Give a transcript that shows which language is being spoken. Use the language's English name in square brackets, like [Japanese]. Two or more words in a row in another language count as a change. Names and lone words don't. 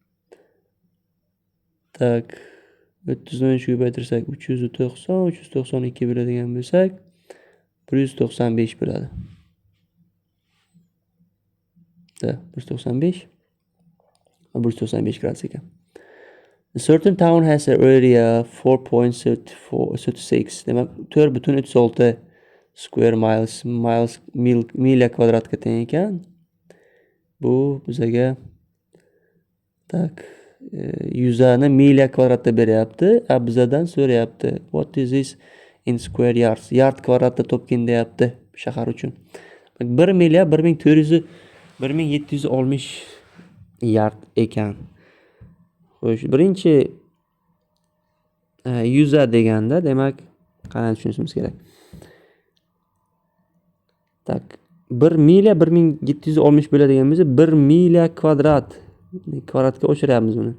[Uzbek] 30 ni 3 ga ko'paytirsak 390, 392 bo'ladigan bo'lsak, 195 bo'ladi. 195 gradus ekan. [English] A certain town has an area 4.36. [Uzbek] Demak, 4.36 [English] square miles [Uzbek] milya kvadratga teng ekan. Bu bizga Tak. Yuzani milya kvadratda beryapti. Bizdan so'rayapti. [English] What is this in square yards? [Uzbek] Yard kvadratda topgin deyapti shahar uchun. 1 milya 1760 yard ekan. Xo'sh, birinchi yuza deganda, demak, qanday tushunishimiz kerak? Tak, 1 milya 1760 bo'ladigan bo'lsa, 1 milya kvadratga o'chiryapmiz buni.